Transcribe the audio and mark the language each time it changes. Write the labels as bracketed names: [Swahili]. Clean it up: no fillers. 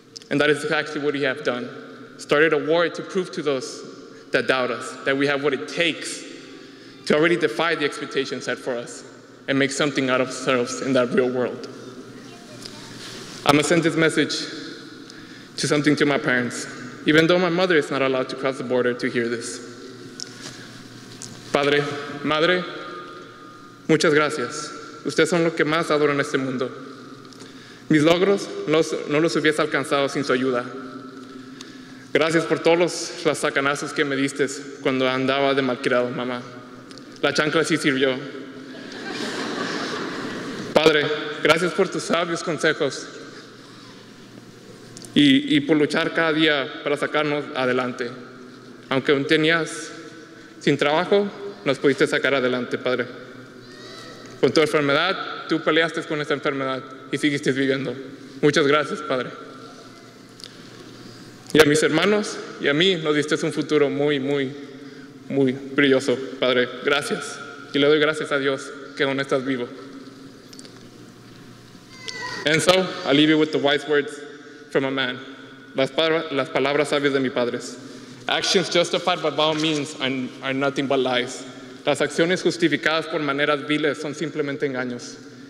[English] And that is exactly what we have done. Started a war to prove to those that doubt us that we have what it takes to already defy the expectations set for us and make something out of ourselves in that real world. I'm gonna send this message to my parents, even though my mother is not allowed to cross the border to hear this. [Spanish] Padre, madre, muchas gracias. Ustedes son lo que más adoro en este mundo. Mis logros no los hubiese alcanzado sin su ayuda. Gracias por todos los sacanazos que me diste cuando andaba de malcriado, mamá. La chancla sí sirvió. Padre, gracias por tus sabios consejos y por luchar cada día para sacarnos adelante. Aunque aún tenías sin trabajo, nos pudiste sacar adelante, Padre. Con tu enfermedad, tú peleaste con esta enfermedad y seguiste viviendo. Muchas gracias, Padre. Y a mis hermanos y a mí nos diste un futuro muy, muy, muy brilloso, Padre. Gracias. Y le doy gracias a Dios que aún estás vivo. [English] And so, I leave you with the wise words from a man. [Spanish] Las palabras sabias de mis padres. [English] Actions justified by vile means are nothing but lies. [Spanish] Las acciones justificadas por maneras viles son simplemente engaños.